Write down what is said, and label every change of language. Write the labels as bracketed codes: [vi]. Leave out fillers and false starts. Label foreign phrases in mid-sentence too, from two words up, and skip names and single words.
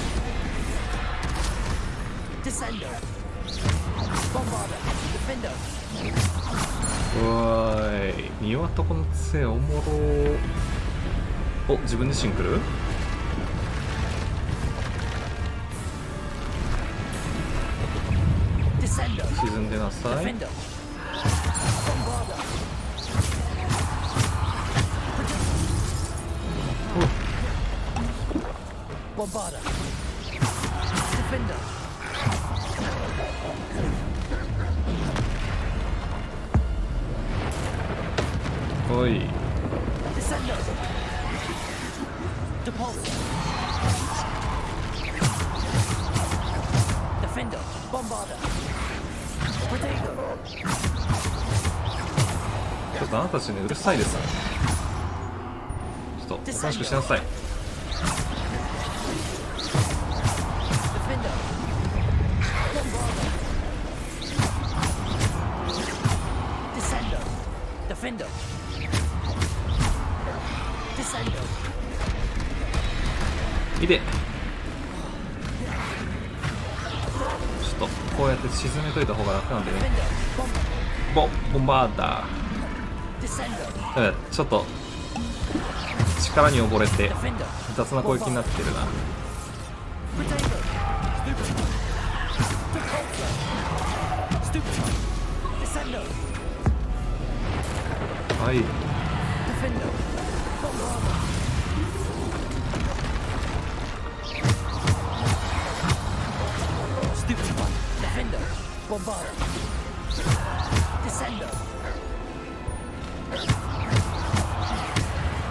[ja] Descendo. Bombarda. Defender. おーい。見終わったこの杖おもろー。お、自分自身来る？ Descendo. 沈んでなさい。 Defender. Bombarda. Bombarda. Defender. おい。 Descendo. Depulso. Defender. Bombarda. Protego. ちょっとあなたたちね、うるさいです。ちょっとおとなしくしなさい。 Defender. Bombarda. Descendo. Defender. Descendo. いで。ちょっとこうやって沈めといた方が楽なんでね。 Defender. ボンバーダー。 Descendo. ちょっと力に溺れて Defender. 雑な攻撃になってるな。 Protego. Stupid. Stupid. Descendo. はい。 Defender. Bombarda. Stupid one. Defender. Bombarda. Descendo.